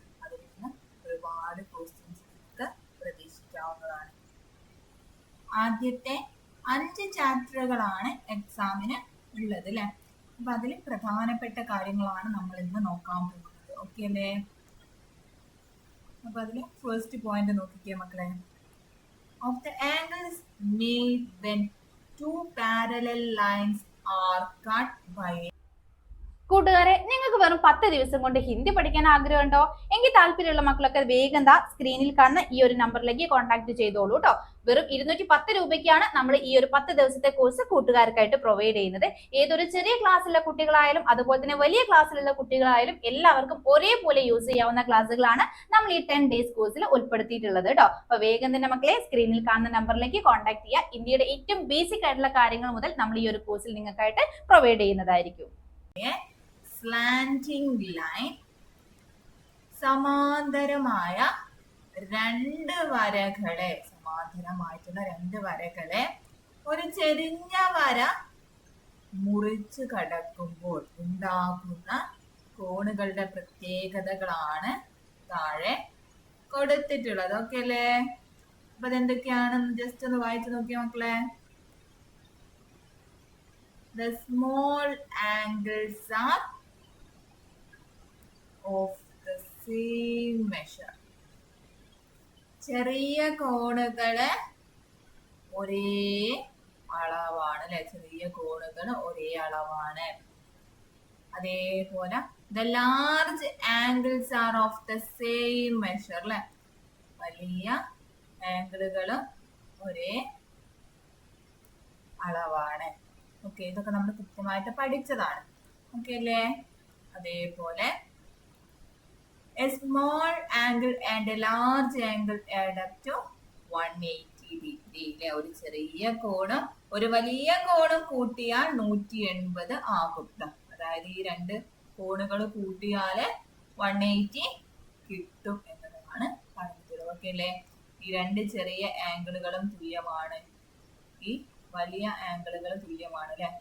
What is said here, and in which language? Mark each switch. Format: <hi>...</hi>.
<ml>അതിൽ നിന്ന് ഒരുപാട് ക്വസ്റ്റ്യൻസ് നമുക്ക് പ്രതീക്ഷിക്കാവുന്നതാണ്. ആദ്യത്തെ 5 ചാപ്റ്ററുകളാണ് എക്സാമിന് ഉള്ളത് അല്ലെ. അപ്പൊ അതിൽ പ്രധാനപ്പെട്ട കാര്യങ്ങളാണ് നമ്മൾ ഇന്ന് നോക്കാൻ പോകുന്നത്. ഓക്കെ അല്ലേ? അപ്പൊ അതില് ഫസ്റ്റ് പോയിന്റ് നോക്കിക്കേ മക്കളെ.</ml> <en>Of the angles made when 2 parallel lines are cut by.</en> <ml>കൂട്ടുകാരെ, നിങ്ങൾക്ക് വെറും 10 ദിവസം കൊണ്ട് ഹിന്ദി പഠിക്കാൻ ആഗ്രഹമുണ്ടോ? എങ്കിൽ താല്പര്യമുള്ള മക്കളൊക്കെ വേഗം സ്ക്രീനിൽ കാണുന്ന ഈ ഒരു നമ്പറിലേക്ക് കോൺടാക്ട് ചെയ്തോളൂ കേട്ടോ. വെറും 210 രൂപയ്ക്കാണ് നമ്മൾ ഈ ഒരു 10 ദിവസത്തെ കോഴ്സ് കൂട്ടുകാർക്കായിട്ട് പ്രൊവൈഡ് ചെയ്യുന്നത്. ഏതൊരു ചെറിയ ക്ലാസ്സിലുള്ള കുട്ടികളായാലും അതുപോലെ തന്നെ വലിയ ക്ലാസ്സിലുള്ള കുട്ടികളായാലും എല്ലാവർക്കും ഒരേപോലെ യൂസ് ചെയ്യാവുന്ന ക്ലാസ്സുകളാണ് നമ്മൾ ഈ 10 ഡേയ്സ് കോഴ്സിൽ ഉൾപ്പെടുത്തിയിട്ടുള്ളത് കേട്ടോ. അപ്പൊ വേഗം തന്നെ മക്കളെ സ്ക്രീനിൽ കാണുന്ന നമ്പറിലേക്ക് കോൺടാക്ട് ചെയ്യുക. ഇന്ത്യയുടെ ഏറ്റവും ബേസിക് ആയിട്ടുള്ള കാര്യങ്ങൾ മുതൽ നമ്മൾ ഈ ഒരു കോഴ്സിൽ നിങ്ങൾക്കായിട്ട് പ്രൊവൈഡ് ചെയ്യുന്നതായിരിക്കും. സ്ലാന്റിംഗ് ലൈൻ, സമാന്തരമായ 2 വരകളെ, സമാന്തരമായിട്ടുള്ള 2 വരകളെ ഒരു ചെരിഞ്ഞ വര മുറിച്ച് കടക്കുമ്പോൾ ഉണ്ടാകുന്ന കോണുകളുടെ പ്രത്യേകതകളാണ് താഴെ കൊടുത്തിട്ടുള്ളത്. ഓക്കെ അല്ലേ? അപ്പൊ അതെന്തൊക്കെയാണെന്ന് ജസ്റ്റ് ഒന്ന് വായിച്ചു നോക്കിയ മക്കളെ.</ml> <en>The small angles are of the same measure.</en> <ml>ചെറിയ കോണുകള് ഒരേ അളവാണ് അല്ലെ. ചെറിയ കോണുകൾ ഒരേ അളവാണ്. അതേപോലെ</ml> <en>the large angles are of the same measure</en> <ml>അല്ലെ. വലിയ ആംഗിളുകള് ഒരേ അളവാണ്. ഓക്കെ, ഇതൊക്കെ നമ്മൾ കൃത്യമായിട്ട് പഠിച്ചതാണ്. ഓക്കെ അല്ലേ?</ml> <en>അതേപോലെ a small angle and a large angle add up to 180 degree അല്ലെ.</en> <ml>ഒരു ചെറിയ കോണും ഒരു വലിയ കോണും കൂട്ടിയാൽ 180 ആകും. അതായത് ഈ 2 കോണുകൾ കൂട്ടിയാല് 180 കിട്ടും എന്നതാണ് പറഞ്ഞിട്ടുള്ളത്. ഓക്കെ അല്ലേ? ഈ 2 ചെറിയ ആംഗിളുകളും തുല്യമാണ്, ഈ വലിയ ആംഗിളുകൾ തുല്യമാണ് അല്ലെ.</ml>